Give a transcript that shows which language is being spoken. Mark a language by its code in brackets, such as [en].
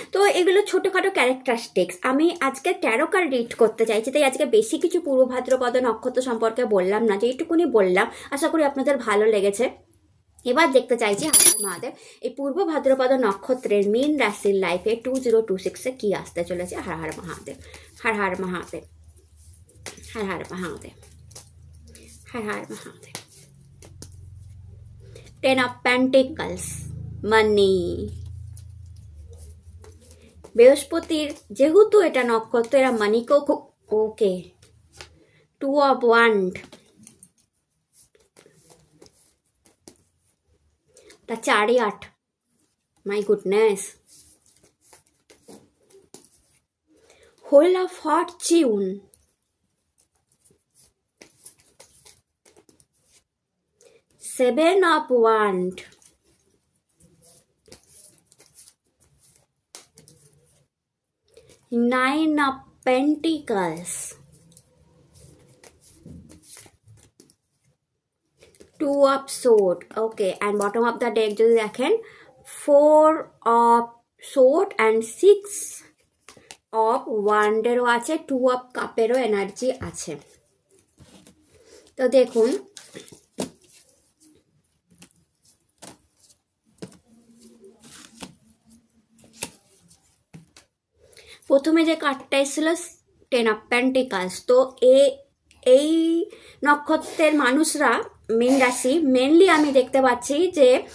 [bn] তো এগুলো ছোটোখাটো ক্যারেক্টারিস্টিক্স। আমি আজকে 13 কার্ড রিড করতে চাইছি, তাই আজকে বেশি কিছু পূর্ব ভাদ্রপদ নক্ষত্র সম্পর্কে বললাম না, যেটুকুনি বললাম আশা করি আপনাদের ভালো লেগেছে। এবার দেখতে চাইছি হর হর মহাদেব এই পূর্ব ভাদ্রপদ নক্ষত্রের মীন রাশির লাইফে 2026-এ কি আসতে চলেছে। হর হর মহাদেব, হর হর মহাদেব, হর হর মহাদেব, হর হর মহাদেব। [en] 10 of Pentacles, money. [bn] বৃহস্পতির যেহেতু এটা নক্ষত্র, এরা মানিকেও খুব ওকে। [en] 2 of Wand, the Chariot, my goodness. Wheel of Fortune, Seven of Wands, Nine of Pentacles, 2 of Swords, okay. And bottom of the deck [bn] যদি দেখেন [en] 4 of Swords and 6 of Wands [bn] এরও আছে, 2 of Cup এরও এনার্জি আছে। তো দেখুন প্রথমে যে কার্ডটা এসেছিল 10 of Pentacles, তো এই নক্ষত্রের মানুষরা মীন রাশি মেনলি আমি দেখতে পাচ্ছি যে